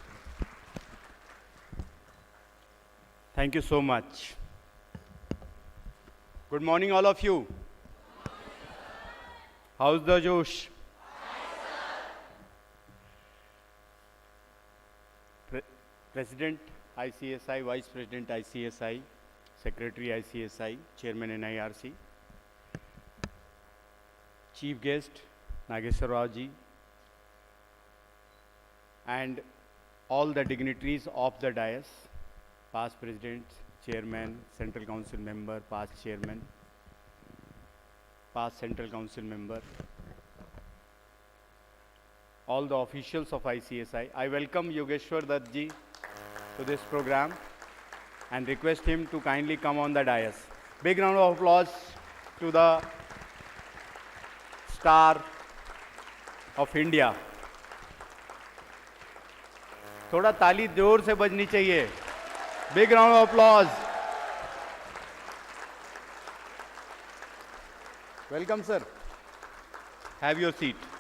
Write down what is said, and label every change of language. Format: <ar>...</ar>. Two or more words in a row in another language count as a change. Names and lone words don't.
<en>Thank you so much. Good morning, all of you. How's the Josh? President ICSI, Vice President ICSI, Secretary ICSI, Chairman NIRC, Chief Guest Nageswar Rao ji, and all the dignitaries of the dais, past President, Chairman, Central Council Member, past Chairman, past Central Council Member, all the officials of ICSI. I welcome Yogeshwar Dutt ji to this program and request him to kindly come on the dais. Big round of applause to the star of India.</en> <hi>थोड़ा ताली जोर से बजनी चाहिए.</hi> <en>Big round of applause. Welcome, sir. Have your seat.</en>